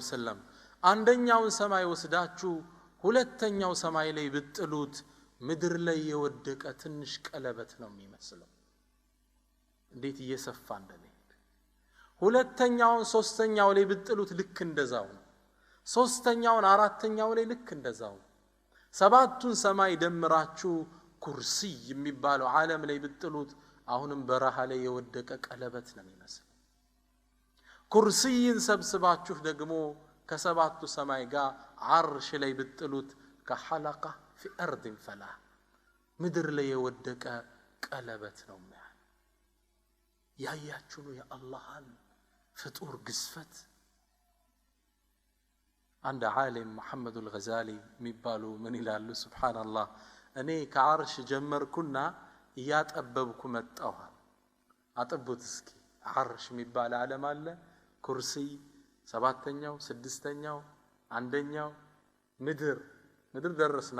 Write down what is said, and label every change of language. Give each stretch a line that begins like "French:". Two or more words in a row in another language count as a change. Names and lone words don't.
Amharic: ወሰለም አንደኛውን ሰማይ ወስዳችሁ ሁለተኛው ሰማይ ላይ ብትጥሉት ምድር ላይ የወደቀ ትንሽ ቀለበት ነው የሚመስለው እንዴት እየሰፋ እንደሚሄድ ሁለተኛውን ሶስተኛው ላይ ብትጥሉት ልክ እንደዛው ነው ሶስተኛውን አራተኛው ላይ ልክ እንደዛው ሰባቱን ሰማይ ደምራችሁ ኩርሲ የሚባለው ዓለም ላይ ብትጥሉት አሁንም በረሃ ላይ የወደቀ ቀለበት ነው የሚመስለው ኩርሲን ሰብስባችሁ ደግሞ ከሰባቱ ሰማይ ጋር አርሽ ላይ ብትጥሉት
Arabic: كحلقة في أرض فلاة
Amharic: ምድር ላይ የወደቀ ቀለበት ነው ማለት ያያችሁ ያ አላህን ፍጡር ግዝፈት
Arabic: عند عالم محمد الغزالي
Amharic: የሚባሉ ምን ይላሉ ሱብሃንአላህ እኔ ከአርሽ ጀመርኩና ያጠበብኩ መጣሁ አጠቡት እስኪ አርሽ የሚባል ዓለም አለ ኩርሲ ሰባተኛው ስድስተኛው አንደኛው ምድር ደረስና